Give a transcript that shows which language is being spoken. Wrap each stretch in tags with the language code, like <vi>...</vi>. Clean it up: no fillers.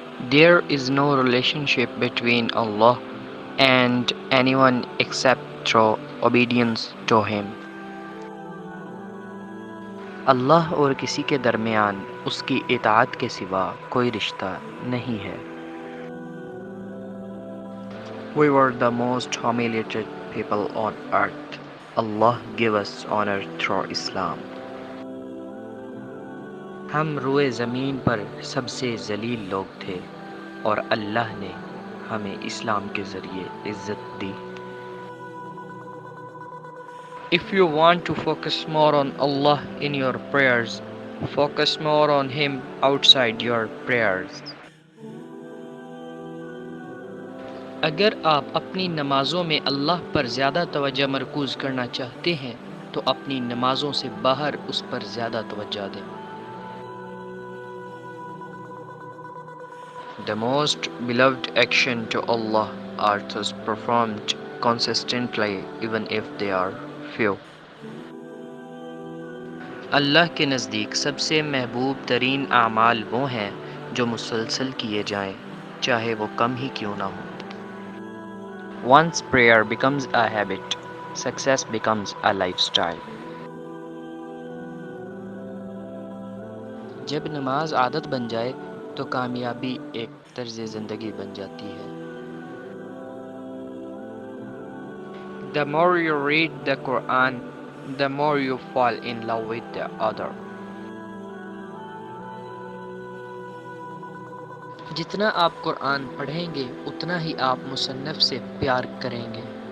<en>There is no relationship between Allah and anyone except through obedience to Him.</en> <ur>اللہ اور کسی کے درمیان اس کی اطاعت کے سوا کوئی رشتہ نہیں ہے.</ur> <en>We were the most humiliated people on earth. Allah gave us honor through Islam.</en> <ur>ہم روئے زمین پر سب سے ذلیل لوگ تھے اور اللہ نے ہمیں اسلام کے ذریعے عزت دی.</ur> <en>If you want to focus more on Allah in your prayers, focus more on Him outside your prayers.</en> <ur>اگر آپ اپنی نمازوں میں اللہ پر زیادہ توجہ مرکوز کرنا چاہتے ہیں تو اپنی نمازوں سے باہر اس پر زیادہ توجہ دیں.</ur> <en>The most beloved action to Allah are those performed consistently even if they are few.</en> <ur>اللہ کے نزدیک سب سے محبوب ترین اعمال وہ ہیں جو مسلسل کیے جائیں چاہے وہ کم ہی کیوں نہ ہو.</ur> <en>Once prayer becomes a habit, success becomes a lifestyle.</en> <ur>جب نماز عادت بن جائے تو کامیابی ایک طرز زندگی بن جاتی ہے.</ur> <en>The more you read the Quran, the more you fall in love with the other.</en> <ur>جتنا آپ قرآن پڑھیں گے اتنا ہی آپ مصنف سے پیار کریں گے.</ur>